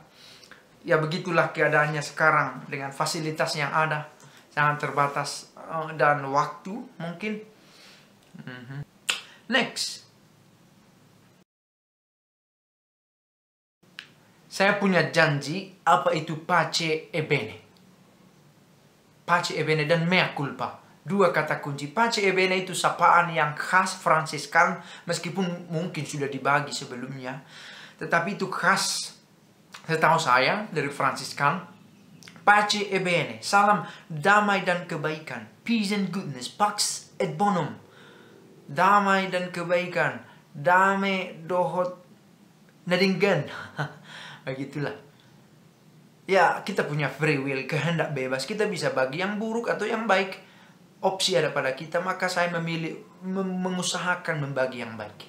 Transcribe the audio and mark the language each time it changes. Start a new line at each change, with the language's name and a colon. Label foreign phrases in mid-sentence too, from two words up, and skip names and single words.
Indonesian: Ya begitulah keadaannya sekarang dengan fasilitas yang ada, sangat terbatas, dan waktu mungkin. Next. Saya punya janji, apa itu
Italian: pace e bene. Pace e bene
Indonesian: dan mea culpa. Dua kata kunci.
Italian: Pace e bene
Indonesian: itu sapaan yang khas Fransiskan, meskipun mungkin sudah dibagi sebelumnya. Tetapi itu khas, setahu saya, dari Fransiskan.
Italian: Pace e bene,
Indonesian: salam damai dan kebaikan.
English: Peace and goodness,
Latin: pax et bonum.
Indonesian: Damai dan kebaikan.
Batak Toba: Dame dohot nadinggan.
Indonesian: Begitulah. Ya, kita punya
English: free will,
Indonesian: kehendak bebas. Kita bisa bagi yang buruk atau yang baik. Opsi ada pada kita, maka saya memilih mengusahakan membagi yang baik.